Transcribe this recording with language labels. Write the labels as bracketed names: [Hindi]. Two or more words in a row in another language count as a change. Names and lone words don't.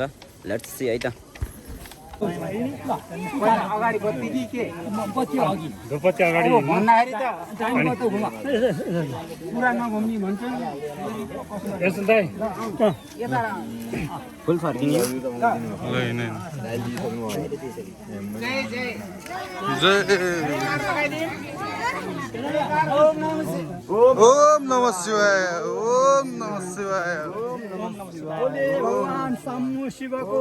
[English] let's see [Nepali] है त। अगाडि बत्ती कि के बत्ती अघि भन्दाखेरि त पुरा नघुम्ने भन्छ फुल फर्किने [Sanskrit] ओम नमः शिवाय, ओम नमः शिवाय, [Nepali] भगवान शम्भु शिवको